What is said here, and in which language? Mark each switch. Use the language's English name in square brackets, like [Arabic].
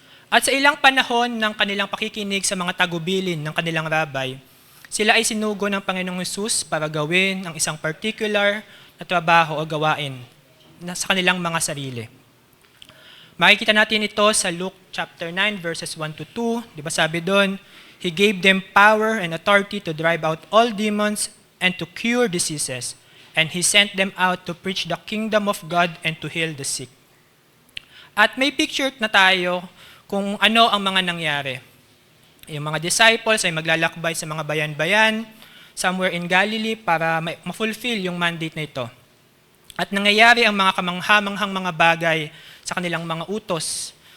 [Filipino] At sa ilang panahon ng kanilang pakikinig sa mga tagubilin ng kanilang rabbi, sila ay sinugo ng Panginoong Hesus para gawin ang isang particular na trabaho o gawain sa kanilang mga sarili. Makikita natin ito sa Luke chapter 9 verses 1 to 2. Di ba sabi doon, [English] He gave them power and authority to drive out all demons and to cure diseases. And He sent them out to preach the kingdom of God and to heal the sick. [Filipino] At may picture na tayo kung ano ang mga nangyari. Yung mga disciples ay maglalakbay sa mga bayan-bayan, [English] somewhere in Galilee, [Filipino] para ma-fulfill yung mandate na ito. At nangyayari ang mga kamanghamanghang mga bagay sa kanilang mga utos.